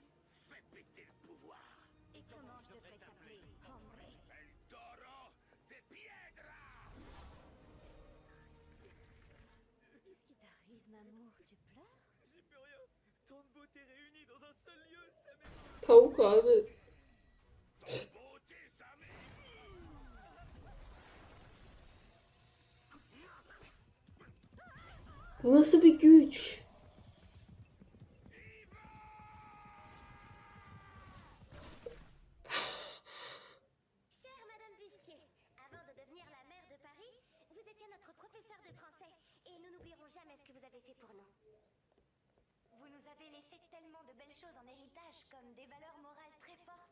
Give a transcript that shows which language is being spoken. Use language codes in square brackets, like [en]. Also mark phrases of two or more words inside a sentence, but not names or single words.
[fr] Fais péter le pouvoir. Et comment je devrais t'appeler, hombre? El toro de piedra. Qu'est-ce qui t'arrive, Mamour? Tu pleures? J'y peux rien. Tant de beauté réunie dans un seul lieu, ça m'émeut. [tr] Tavuk abi. [fr] Ton beauté, ça [tr] Bu nasıl bir güç? [fr] Chère Madame Bustier, avant de devenir la maire de Paris, vous étiez notre professeur de français et nous n'oublierons jamais ce que vous avez fait pour nous. Vous nous avez laissé tellement de belles choses en héritage, comme des valeurs morales très fortes